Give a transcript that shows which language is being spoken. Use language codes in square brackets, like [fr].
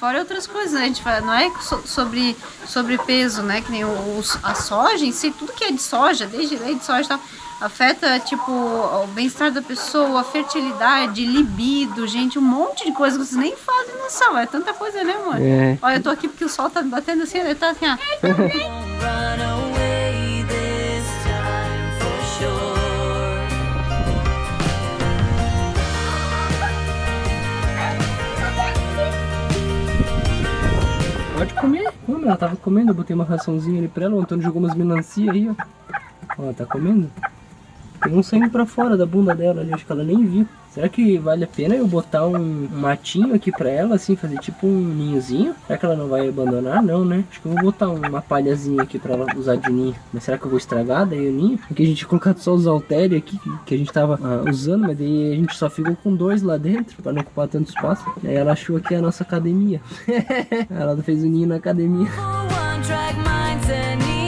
[pt] Fora outras coisas, né? A gente fala, não é sobre peso, né? Que nem a soja em si, tudo que é de soja, desde leite de soja e tal, afeta, tipo, o bem-estar da pessoa, a fertilidade, libido, gente, um monte de coisa que vocês nem fazem noção. É tanta coisa, né, amor? Olha, eu tô aqui porque o sol tá batendo assim, ele tá assim, ó. [en] Run away this time for sure. [pt] Pode comer. Como ela tava comendo, eu botei uma raçãozinha ali pra ela, o Antônio jogou umas melancia aí, ó. Ó, tá comendo? Tem um saindo pra fora da bunda dela ali, acho que ela nem viu. Será que vale a pena eu botar um matinho aqui pra ela, assim, fazer tipo um ninhozinho? Será que ela não vai abandonar? Não, né? Acho que eu vou botar uma palhazinha aqui pra ela usar de ninho. Mas será que eu vou estragar daí o ninho? Porque a gente tinha colocado só os halteres aqui que a gente tava usando, mas daí a gente só ficou com 2 lá dentro pra não ocupar tanto espaço. E aí ela achou que é a nossa academia. Ela fez o ninho na academia. [en] One track minds anymore.